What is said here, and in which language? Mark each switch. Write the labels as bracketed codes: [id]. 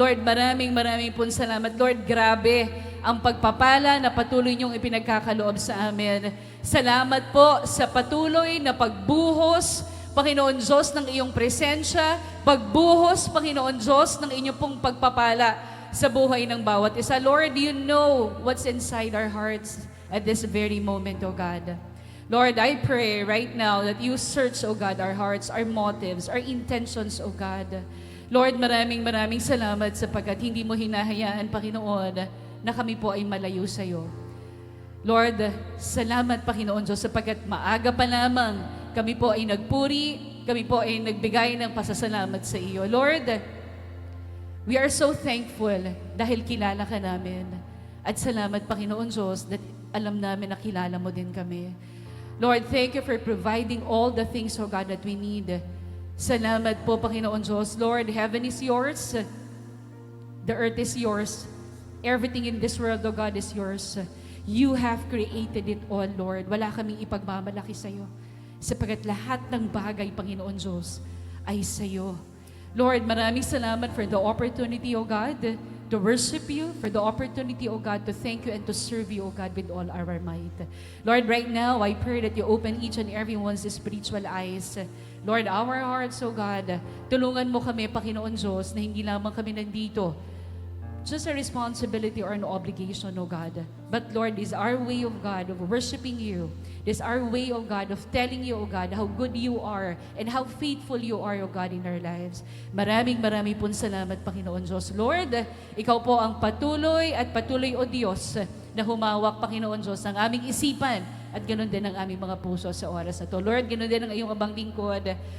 [tl] Lord, maraming pong salamat. Lord, grabe ang pagpapala na patuloy niyong ipinagkakaloob sa amin. Salamat po sa patuloy na pagbuhos, Panginoon Diyos, ng iyong presensya, pagbuhos, Panginoon Diyos, ng inyong pong pagpapala sa buhay ng bawat isa. [en] Lord, you know what's inside our hearts at this very moment, O God. Lord, I pray right now that you search, O God, our hearts, our motives, our intentions, O God. [tl] Lord, maraming salamat sapagkat hindi mo hinahayaan, Panginoon, na kami po ay malayo sa iyo. Lord, salamat, Panginoon Diyos, sapagkat maaga pa lamang kami po ay nagpuri, kami po ay nagbigay ng pasasalamat sa iyo. [en] Lord, we are so thankful [tl] dahil kilala ka namin. At salamat, Panginoon Diyos, that alam namin na kilala mo din kami. [en] Lord, thank you for providing all the things, oh God, that we need. [tl] Salamat po, Panginoon Diyos. [en] Lord, heaven is yours. The earth is yours. Everything in this world, oh God, is yours. You have created it all, Lord. [tl] Wala kaming ipagmamalaki sa iyo. Sapagkat lahat ng bagay, Panginoon Diyos, ay sa iyo. [en] Lord, [tl] maraming salamat [en] for the opportunity, O God, to worship you, for the opportunity, O God, to thank you and to serve you, O God, with all our might. Lord, right now, I pray that you open each and everyone's spiritual eyes. Lord, our hearts, O God, [tl] tulungan mo kami, Panginoon Diyos, na hindi lamang kami nandito [en] just a responsibility or an obligation, O God. But Lord, this is our way, of God, of worshiping you. This is our way, O God, of telling you, O God, how good you are and how faithful you are, O God, in our lives. [tl] Maraming pong salamat, Panginoon Diyos. Lord, ikaw po ang patuloy, O Diyos, na humawak, Panginoon Diyos, ng aming isipan at ganoon din ang aming mga puso sa oras na to. Lord, ganoon din ang iyong abang lingkod.